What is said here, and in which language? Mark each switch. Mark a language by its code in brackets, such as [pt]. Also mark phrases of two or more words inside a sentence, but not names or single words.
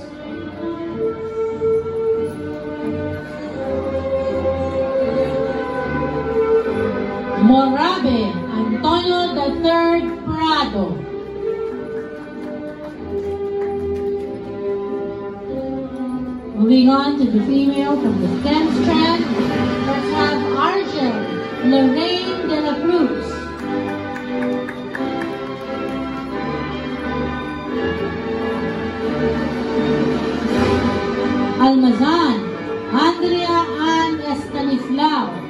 [en] Morabe, Antonio III Prado. Moving on to the female from the STEM strand, let's have Argel Lorraine de la Cruz. Almazan, Andrea Ann Estanislao.